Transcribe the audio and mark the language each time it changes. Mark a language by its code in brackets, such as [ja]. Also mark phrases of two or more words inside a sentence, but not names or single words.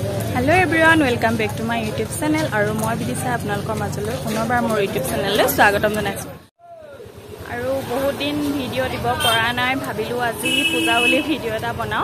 [en] Hello everyone, welcome back to my YouTube channel. [as] আৰু মই বিদিশা আপোনালোকৰ মাজলৈ পুনৰবাৰ মোৰ YouTube channel লৈ স্বাগতম জনাইছোঁ. আৰু বহুত দিন video দিব পৰা নাই ভাবিলোঁ আজি পূজা অলি video এটা বনাওঁ.